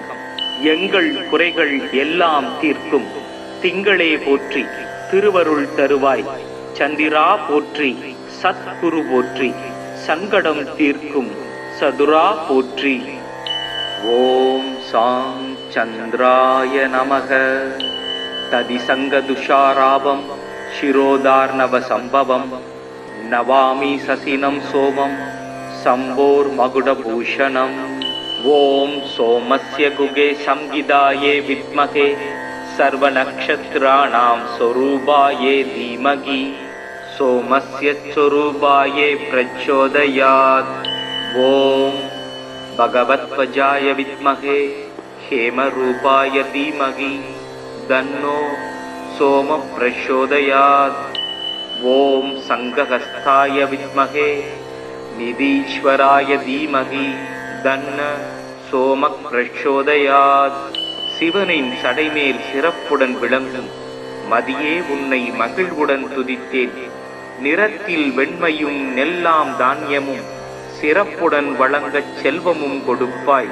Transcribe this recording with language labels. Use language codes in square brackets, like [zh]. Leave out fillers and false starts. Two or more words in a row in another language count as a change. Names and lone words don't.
[ta] எங்கள் குறைகள் எல்லாம் தீர்க்கும் திங்களே போற்றி, திருவருள் தருவாய் சந்திரா போற்றி, சத்குரு போற்றி, சங்கடம் தீர்க்கும் சதுரா போற்றி. [sa] ॐ साम् चन्द्राय नमक. ततिशङ्क तुषाराभम् चिरोदार्णव सम्भवम् नवामि शशिनम् सोमम् शम्भोर्मकुटभूषणम् ॐ सोमस्य गुगे संगिदाये विद्महे सर्वनक्षत्राणां स्वरूपाये धीमहि सोमस्य स्वरूपाये प्रचोदयात् ॐ भगवत्वजाय विद्महे हेमरूपाय धीमहि तन्नो सोम प्रचोदयात् ॐ संघहस्ताय विद्महे निधीश्वराय धीमहि तन्न सोम प्रचोदयात्. [ta] சிவனின் சடைமேல் சிறப்புடன் விளங்கும் மதியே உன்னை மகிழ்வுடன் துதித்தேன். நிறத்தில் வெண்மையும் நெல்லாம் தானியமும் சிறப்புடன் வழங்கச் செல்வமும் கொடுப்பாய்.